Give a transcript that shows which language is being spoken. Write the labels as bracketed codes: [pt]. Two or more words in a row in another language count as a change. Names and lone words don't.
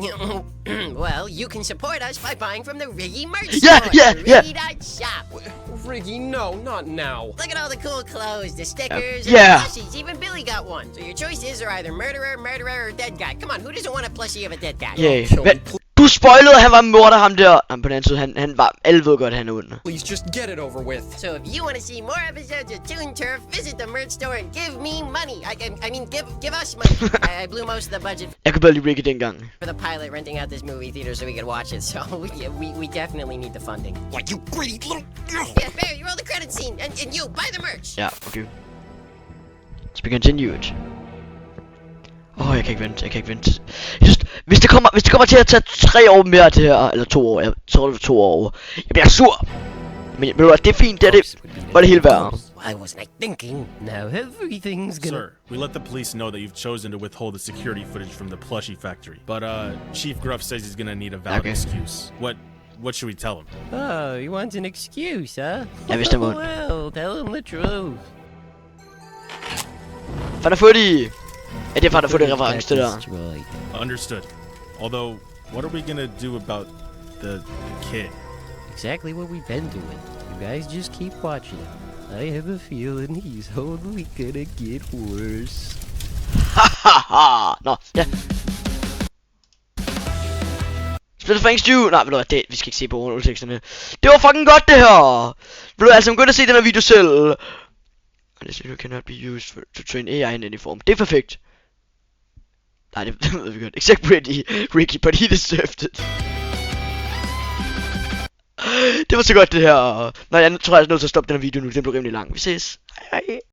[en] Well, you can support us by buying from the Riggy merch Yeah, store. yeah, yeah! Riggy.shop. Riggy, no, not now. Look at all the cool clothes, the stickers, yeah. and the plushies. Even Billy got one. So your choices are either murderer, or dead guy. Come on, who doesn't want a plushie of a dead guy? Yeah. [da] Du spoilede, han var morder, ham der. Jamen, på den anden side, han var... Alle ved godt, han er ond. [en] Please, just get it over with. So if you want to see more episodes of Toon Turf, visit the merch store and give me money. I mean, give us money. I blew most of the budget [da] Jeg kunne bedre lide Ricky dengang. [en] for the pilot, renting out this movie theater so we could watch it. So we definitely need the funding. Like you greedy little... Yeah, Barry, roll the credit scene. And you, buy the merch. Ja, okay. To be continued. [da] Jeg kan ikke vente. Jeg synes, hvis det kommer til at tage 3 år mere til her, eller 2 år, jeg tror det var 2 år, jeg bliver sur. Men ved du hvad, det er fint, det var det hele værd. [en] Why wasn't I thinking? Now everything's gonna... Sir, we let the police know that you've chosen to withhold the security footage from the plushie factory. But Chief Gruff says he's gonna need a valid excuse. What should we tell him? Oh, he wants an excuse, huh? [da] Jeg vidste det. [en] Well, tell him the truth. [da] Fanden er født. Ja, det er faktisk for det reference, det der. [en] Understood. Although, what are we gonna do about the kid? Exactly what we've been doing. You guys just keep watching. I have a feeling he's only gonna get worse. [da] Hahaha. Nå, ja. Spil Frank Stew. Nej, ved du hvad, vi skal ikke se på underteksterne. Det var fucking godt, det her. Ved du altså, gå ind og se den her video selv. [en] This video cannot be used to train AI in any form. [da] Det er perfekt. Nej, det ved vi godt. [en] Except Ricky, but he deserved it. [da] Det var så godt det her. Nej, jeg tror jeg er nødt til at stoppe den her video nu. Den blev rimelig lang. Vi ses. Hej hej.